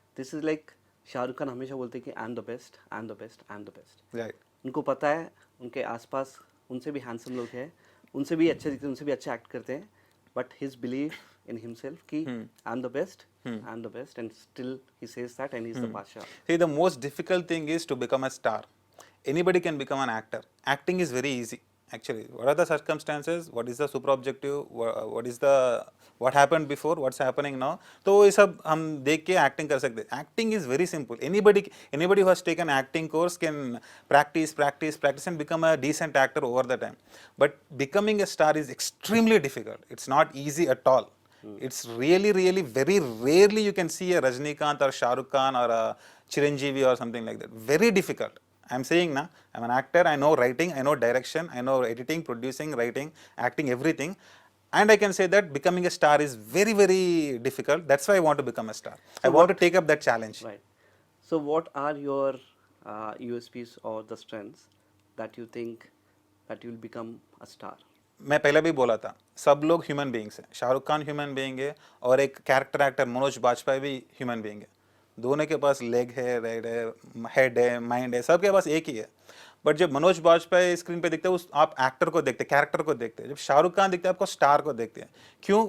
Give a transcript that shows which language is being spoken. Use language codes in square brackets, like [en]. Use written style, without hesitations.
[en] this is like Shahrukh Khan [hi] हमेशा बोलते हैं कि [en] I am the best, I am the best, I am the best. Right. [hi] उनको पता है उनके आसपास उनसे भी हैंडसम लोग हैं, उनसे भी अच्छे दिखते हैं, उनसे भी अच्छा एक्ट करते हैं, [en] but his believe in himself [hi] कि [en] I am the best, I am the best, and still he says that and he is the Badshah. See, the most difficult thing is to become a star. Anybody can become an actor. Acting is very easy. Actually, what are the circumstances? What is the super objective? What happened before? What's happening now? [hi] तो ये सब हम देख के acting कर सकते हैं. [en] Acting is very simple. Anybody who has taken acting course can practice and become a decent actor over the time. But becoming a star is extremely difficult. It's not easy at all. It's really very rarely you can see a Rajnikant or Shah Rukh Khan or a Chiranjeevi or something like that. Very difficult. I'm saying na, I'm an actor, I know writing, I know direction, I know editing, producing, writing, acting, everything. And I can say that becoming a star is very difficult. That's why I want to become a star. I want to take up that challenge. Right. So what are your USPs or the strengths that you think that you will become a star? [hi] मैं पहले भी बोला था, सब लोग human beings हैं। Shahrukh Khan human being है और एक कैरेक्टर एक्टर मनोज बाजपेयी भी ह्यूमन बीइंग है। दोनों के पास लेग है, रेड है, हेड है, माइंड है, सबके पास एक ही है। बट जब मनोज बाजपेयी स्क्रीन पे दिखते हैं, उस आप एक्टर को देखते हैं, कैरेक्टर को देखते हैं। जब शाहरुख खान दिखते हैं, आपको स्टार को देखते हैं। क्यों?